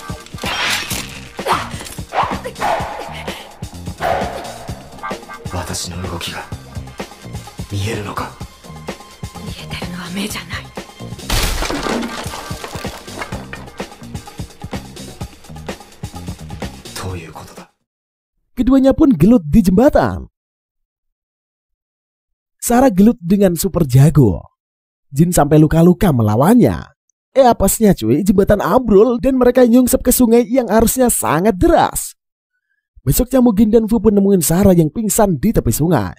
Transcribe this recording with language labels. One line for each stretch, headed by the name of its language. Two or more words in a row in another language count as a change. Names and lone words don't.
Japanese: 私の動きが見えるのか。見えてるのは目じゃない。どういうことだ。
Indonesian: Keduanya pun gelut di jembatan. Sarah gelut dengan super jago. Jin sampai luka-luka melawannya. Apesnya cuy, jembatan ambrol dan mereka nyungsep ke sungai yang arusnya sangat deras. Besoknya Mugen dan Fu pun nemuin Sarah yang pingsan di tepi sungai.